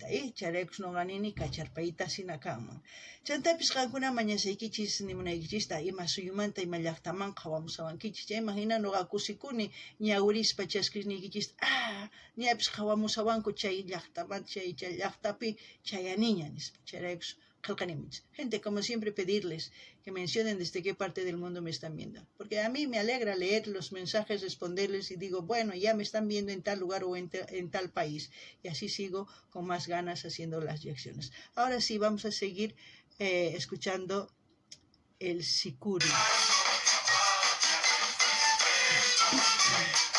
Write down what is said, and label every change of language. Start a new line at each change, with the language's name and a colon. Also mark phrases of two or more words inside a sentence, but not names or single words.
Quechua: Charaykus nuqanini kacharpayita sina kanman. Chantapis qankuna mañasaykichis nimunaykichista ima suyumanta ima llaqtamanqa hawamusawankichis. Chaymahina nuqa kusikuni ñawirispa chaskirniykichista ñapis hawamusawanku chay llaqtamanta, chay llaqtapi chayaniña nispa.
Spanish: Charaykus gente, como siempre, pedirles que mencionen desde qué parte del mundo me están viendo. Porque a mí me alegra leer los mensajes, responderles y digo, bueno, ya me están viendo en tal lugar o en tal país. Y así sigo con más ganas haciendo las reacciones. Ahora sí, vamos a seguir escuchando el sicuri.